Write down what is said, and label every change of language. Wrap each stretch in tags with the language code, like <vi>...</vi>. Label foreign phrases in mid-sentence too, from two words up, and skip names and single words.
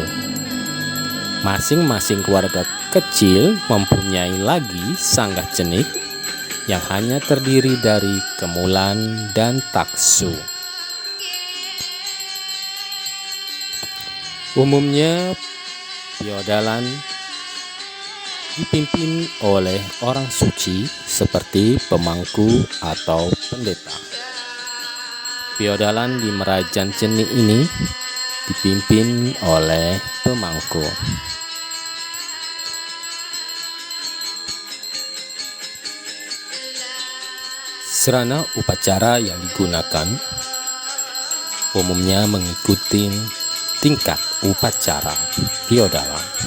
<id>Masing-masing keluarga kecil mempunyai lagi</id> <ban>sanggah cenik</ban> <id>yang hanya terdiri dari kemulan dan taksu. Umumnya piodalan dipimpin oleh orang suci seperti pemangku atau pendeta. Piodalan di</id> <ban>merajan cenik</ban> <id>ini dipimpin oleh pemangku. Sarana upacara yang digunakan umumnya mengikuti tingkat upacara piodalan.</id>